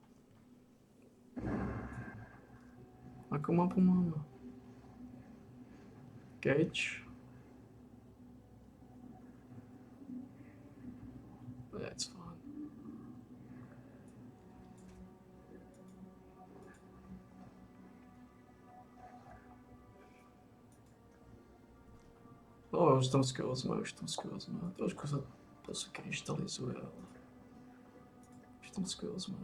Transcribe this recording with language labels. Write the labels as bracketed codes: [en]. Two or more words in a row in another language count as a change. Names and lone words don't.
[sk] Ako mapu máme? [en] Cage? That's fine. [sk] Už tam skills má. Trošku sa to sa kryštalizuje, ale už tam skills má.